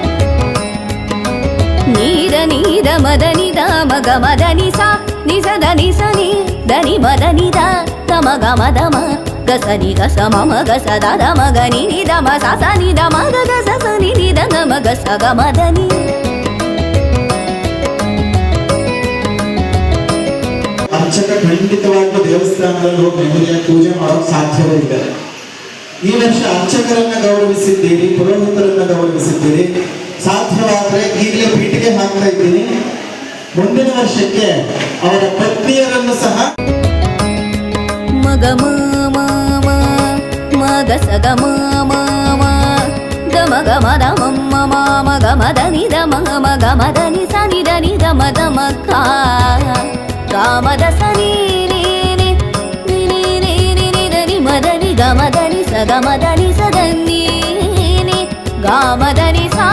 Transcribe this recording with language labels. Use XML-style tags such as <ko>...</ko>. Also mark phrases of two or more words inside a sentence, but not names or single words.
<kn>ನೀದ ನೀದ ಮದ ನಿದ ಮಗ ಮದ ನಿಸ ನಿಸದ ನಿಸನಿ ದನಿ ಮದ ನಿದ ತಮಗ ಮದ ಮ ಗಸನಿ ಗಸ ಮಮ ಗಸ ದದ ಮಗ ನಿ ನಿದ ಮ ಸಸ ನಿದ ಮಗ ಗಸ ಸನಿ ನಿದ ನಮ ಗಸ ಗ ಮದನಿ ಅರ್ಚಕ ಖಂಡಿತವಾಗ್ಲೂ ದೇವಸ್ಥಾನದಲ್ಲಿ ಹೋಗಿ ನೆಮ್ಮದಿಯಾಗಿ ಪೂಜೆ ಮಾಡೋಕೆ ಸಾಧ್ಯವೇ ಇದೆ. ಈ ವರ್ಷ ಅರ್ಚಕರನ್ನ ಗೌರವಿಸಿದ್ದೀರಿ, ಪುರೋಹಿತರನ್ನ ಗೌರವಿಸಿದ್ದೀರಿ. ಸಾಧ್ಯವಾದರೆ ಈಗಲೇ ಪೀಠಿಗೆ ಹಾಕ್ತಾ ಇದ್ದೀನಿ. ಮುಂದಿನ ವರ್ಷಕ್ಕೆ ಅವರ ಪತ್ನಿಯರನ್ನು ಸಹ ಮಗ ಮ ಮಗ ಸಗ ಮ ಗ ಮಗ ಮದ ಮಮ್ಮ ಮಗ ಮದ ನಿದ ಮಗ ಮದ ನಿ ಸ ನಿದ ನಿದ ಮದ ಮಕ್ಕ ಗಾಮದ ಸನಿ ನಿ ಮದನಿ ಗಮದನಿ ಸ ಗಮದನಿ ಸದನಿ ಗಾಮದನಿ</kn>